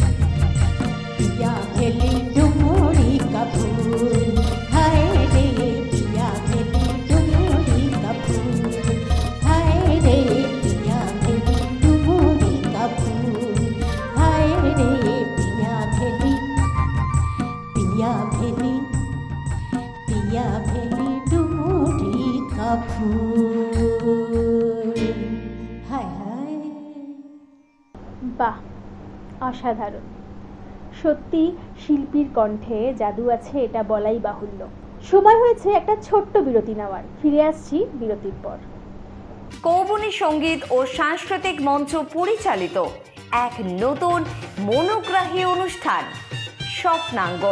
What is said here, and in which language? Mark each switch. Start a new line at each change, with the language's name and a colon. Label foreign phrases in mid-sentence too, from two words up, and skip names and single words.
Bhojpuri: डुमरी का फूल हाय रे पिया भेली डुमरी का फूल हाय रे पिया भेली डुमरी का फूल हाय रे पिया भेली डुमरी का फूल हाय हाय
Bangla: বাহ, অসাধারণ। সত্যি শিল্পীর কণ্ঠে জাদু আছে, এটা বলাই বাহুল্য। সময় হয়েছে একটা ছোট্ট বিরতি নেওয়ার। ফিরে আসছি বিরতির পর। কৌবনী সঙ্গীত ও সাংস্কৃতিক মঞ্চ পরিচালিত এক নতুন মনোগ্রাহী অনুষ্ঠান স্বপ্নাঙ্গন।